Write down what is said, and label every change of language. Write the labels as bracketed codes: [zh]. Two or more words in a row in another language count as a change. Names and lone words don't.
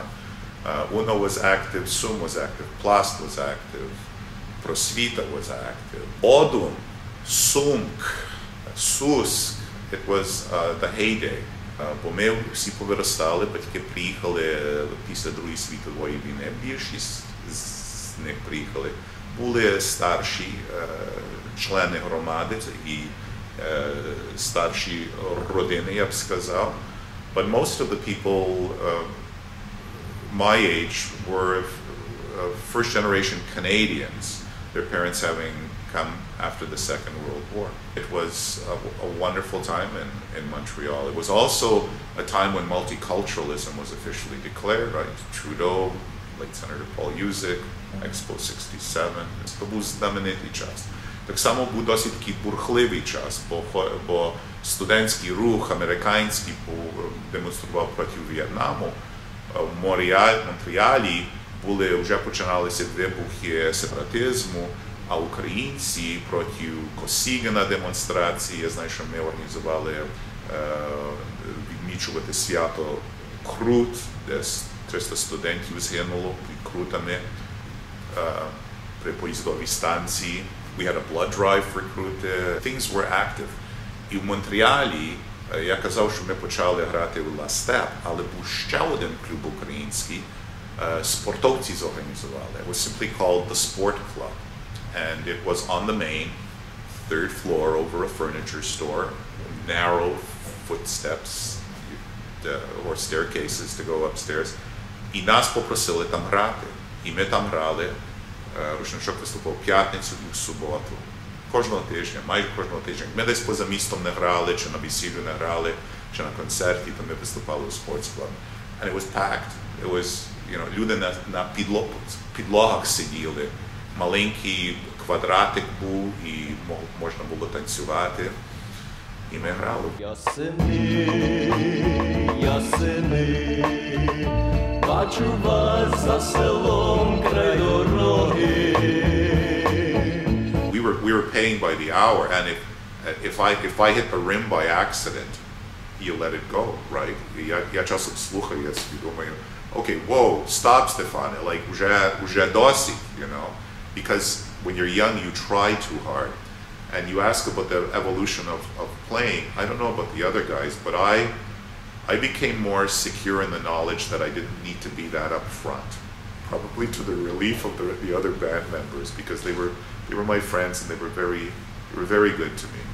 [en] UNO was active, SUM was active, Plast was active, Prosvita was active, Odum, Sumk, Susk, it was the heyday. [uk] Бо ми всі повиростали, батьки приїхали після Другої світової війни, більшість з них приїхали. Були старші члени громади і старші родини, я б сказав. [en] But most of the people my age were first generation Canadians, their parents having come after the Second World War. It was a wonderful time in Montreal. It was also a time when multiculturalism was officially declared, right? Trudeau, like Senator Paul Yuzik, Expo 67. [uk] Це був знаменитий час. Так само був досить такий бурхливий час, бо студентський рух американський демонстрував проти В'єтнаму. В Монреалі вже починалися вибухи сепаратизму, а українці проти Косігіна демонстрації. Я знаю, що ми організували відмічувати свято Крут, де 300 студентів згинуло під Крутами при поїздовій станції. [en] We had a blood drive for Крут. Things were active. [uk] І в Монреалі я казав, що ми почали грати в La Step, але був ще один клуб український, спортовці зорганізували. [en] It was simply called the Sport Club. And it was on the main, third floor over a furniture store, narrow footsteps or staircases to go upstairs. [uk] І нас попросили там грати. І ми там грали. Рушничок виступав в п'ятницю і в суботу. Кожного тижня, майже кожного тижня. Ми десь поза містом не грали, чи на весіллю не грали, чи на концерті, то ми виступали у Sports Club. [en] And it was packed. It was, [uk] люди на підлогах сиділи. Маленький квадратик був, і можна було танцювати. І ми грали. Ясени, бачу вас за селом край дороги. [en] We were paying by the hour, and if I hit the rim by accident, you let it go, right? [uk] Я часом слухаю, я собі думаю, [en] okay, whoa, stop, Stefan, like, [uk] уже досить, [en] Because when you're young, you try too hard. And you ask about the evolution of playing. I don't know about the other guys, but I became more secure in the knowledge that I didn't need to be that up front. Probably to the relief of the other band members, because they were my friends and they were very good to me.